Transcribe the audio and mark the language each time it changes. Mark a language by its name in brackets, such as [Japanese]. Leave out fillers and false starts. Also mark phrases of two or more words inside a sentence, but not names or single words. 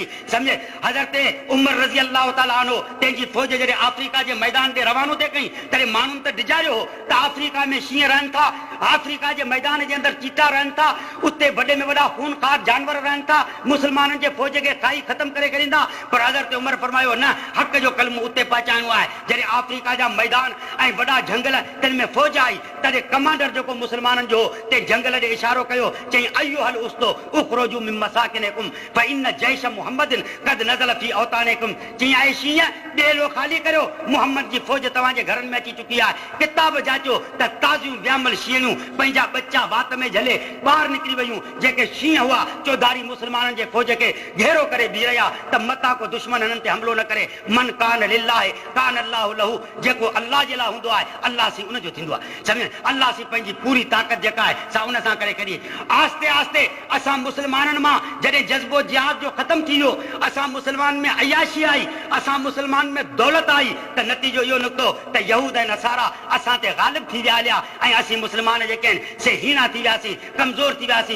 [Sindhi] सम्झे हज़रत उमर [Arabic] رضي الله تعالى عنه [Sindhi] पंहिंजी फ़ौज जॾहिं अफ्रीका जे मैदान ते रवानो थिए कई, तॾहिं माण्हुनि त डिॼारियो हो त अफ्रीका में शींहं रहनि था, अफ्रीका जे मैदान जे अंदरि चीता रहनि था, उते वॾे में वॾा खूनखार जानवर रहनि था, मुस्लमाननि जे फ़ौज खे खाई ख़तम करे छॾींदा। पर हज़रत उमर फरमायो न, हक़ जो कलमो उते पहुचाइणो आहे। जॾहिं अफ्रीका जा मैदान ऐं वॾा झंगल तिन में फ़ौज आई, तॾहिं कमांडर जेको मुस्लमाननि जो ते झंगल ॾे इशारो कयो, चई [Arabic] أيها الأسود اخرجوا من مساكنكم فإن جيش محمد قد نزل في أوطانكم. [Sindhi] चई ऐं शींहं ॿेलो ख़ाली करियो, मुहम्मद जी फ़ौज तव्हांजे घरनि में अची चुकी आहे। किताब जाचो त ताज़ियूं वियामल शींहं पंहिंजा बच्चा वात में झले ॿाहिरि निकिरी वियूं। जेके शींहं हुआ चौधारी मुस्लमाननि जे फ़ौज खे घेरो करे बीह रहिया त मता को दुश्मन हिननि ते हमिलो न करे। [Arabic] من كان لله كان الله له, [Sindhi] जेको अल्लाह जे लाइ हूंदो आहे अल्लाह सी उनजो थींदो आहे। सम्झ अल्लाह सी पंहिंजी पूरी ताक़त जेका आहे सा उन सां करे कॾी। आस्ते आस्ते असां मुस्लमाननि मां जॾहिं जज़्बो जिहाद जो ख़तमु थी वियो, असां मुस्लमान में अयाशी आई, असां मुस्लमान में दौलत आई, त नतीजो इहो निकितो त यहूद ऐं नसारा असां ते ग़ालिब थी विया हलिया ऐं असीं मुस्लमान जेके आहिनि से हीना थी वियासीं, कमज़ोर थी वियासीं।